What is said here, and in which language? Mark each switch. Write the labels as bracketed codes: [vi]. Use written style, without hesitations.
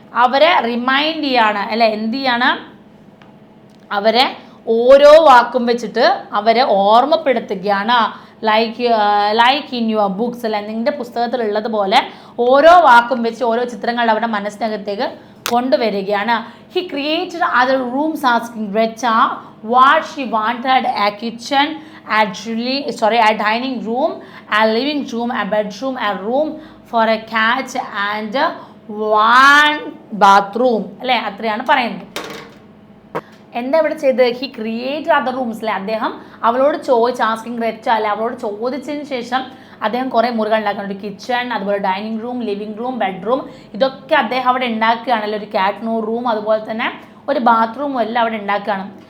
[ml] അവരെ റിമൈൻഡ് ചെയ്യാണ് അല്ലേ, എന്ത് ചെയ്യാണ്, അവരെ ഓരോ വാക്കും വെച്ചിട്ട് അവരെ ഓർമ്മപ്പെടുത്തുകയാണ്. [en] like in your books [ml] അല്ലെ, നിങ്ങളുടെ പുസ്തകത്തിലുള്ളതുപോലെ ഓരോ വാക്കും വെച്ച് ഓരോ ചിത്രങ്ങൾ അവരുടെ മനസ്സിനകത്തേക്ക് കൊണ്ടുവരികയാണ്. [en] He created other rooms asking Greta what she wanted, a kitchen, a dining room, a living room, a bedroom, a room for a cat and one bathroom അല്ലേ. [ml] അത്രയാണ് പറയുന്നത്. എന്താ ഇവിടെ ചെയ്ത്, [en] he created other rooms [ml] അല്ലേ. അദ്ദേഹം അവളോട് asking Greta അല്ലെ, അവളോട് ചോദിച്ചതിന് ശേഷം അദ്ദേഹം കുറേ മുറികൾ ഉണ്ടാക്കുന്നുണ്ട്. കിച്ചൺ, അതുപോലെ dining room, living room, bedroom, ഇതൊക്കെ അദ്ദേഹം അവിടെ ഉണ്ടാക്കുകയാണല്ലോ. ഒരു ക്യാറ്റ് റൂം, അതുപോലെ തന്നെ ഒരു ബാത്റൂമും എല്ലാം അവിടെ ഉണ്ടാക്കുകയാണ്.